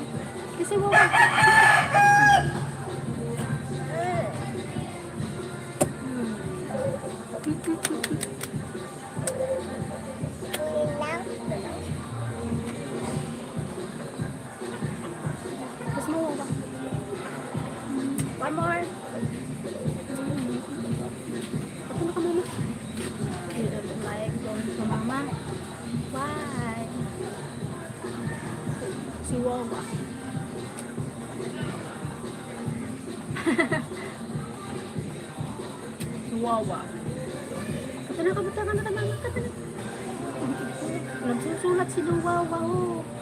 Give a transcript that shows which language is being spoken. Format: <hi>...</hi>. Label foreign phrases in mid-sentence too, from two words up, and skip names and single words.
<tl>Kiss mo wawa. Kiss mo wawa.</tl> <en>One more.</en> <tl>Ako na ka mama.</tl> <en>You don't like going to mama. Why?</en> <tl>Si Wawa. Si Wawa. Kata na, kamuta ka na, mama. Kata na. Nagsusulat si Wawa. Oh.</tl>